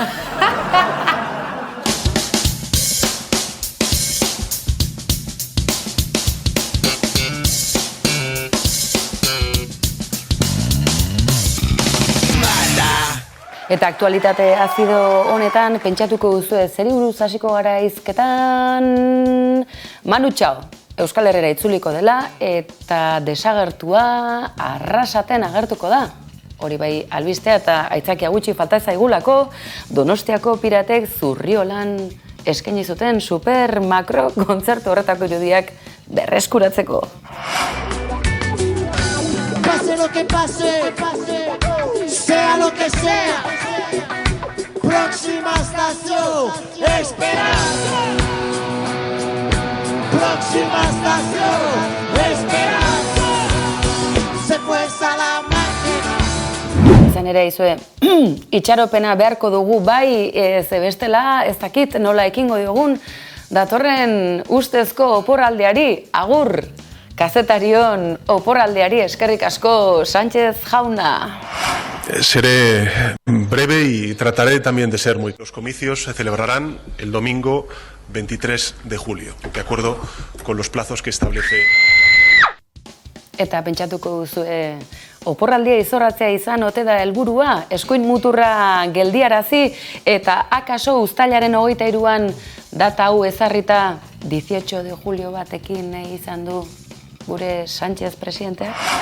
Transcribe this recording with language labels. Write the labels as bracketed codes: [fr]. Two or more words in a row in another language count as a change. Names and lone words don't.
[eu] Eta aktualitate azido honetan, pentsatuko duzu zeri buruz hasiko gara hizketan Manu Txau, Euskal Herrera itzuliko dela eta desagertua Arrasaten agertuko da. Hori bai albistea eta aitzakia gutxi falta zaigulako, Donostiako Piratek Zurriolan eskaini zuten super makro kontzertu horretako irudiak berreskuratzeko. [es] Pase lo que pase, sea lo que sea. Próxima estación, Esperanza. Próxima estación, Esperanza. Se fue Salamanca. [eu] Izan ere, izue, itxaropena beharko dugu bai, ze bestela, ez dakit nola ekingo diogun, datorren ustezko oporraldeari, agur, kazetarion oporraldeari eskerrik asko Sánchez jauna. [es] Seré breve y trataré también de ser muy... Los comicios se celebrarán el domingo 23 de julio, de acuerdo con los plazos que establece... [eu] Eta pentsatuko duzu, oporraldia izorratzea izan ote da helburua, eskuin muturra geldiarazi, eta akaso uztailaren 23an data hau ezarrita [es] 18 de julio [eu] batekin nahi izan du gure Sánchez presidenteak?